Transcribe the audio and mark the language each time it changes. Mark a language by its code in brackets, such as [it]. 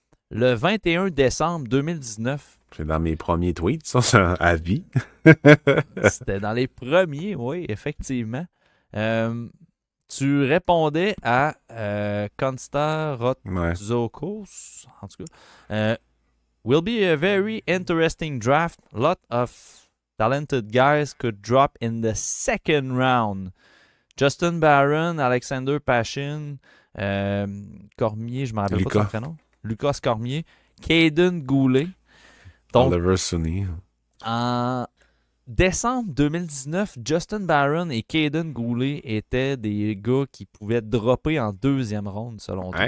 [fr] Le 21 décembre 2019. C'est dans mes premiers tweets, ça, c'est un avis. C'était dans les premiers, oui, effectivement. Tu répondais à Konsta Rotzokos, en tout cas. [en] Will be a very interesting draft. Lot of talented guys could drop in the second round. [fr] Justin Barron, Alexander Pashin, Cormier, je ne me rappelle pas son prénom. Lucas Cormier, Caden Goulet. Donc, Oliver Sunny. En décembre 2019, Justin Barron et Caden Goulet étaient des gars qui pouvaient dropper en deuxième ronde, selon toi.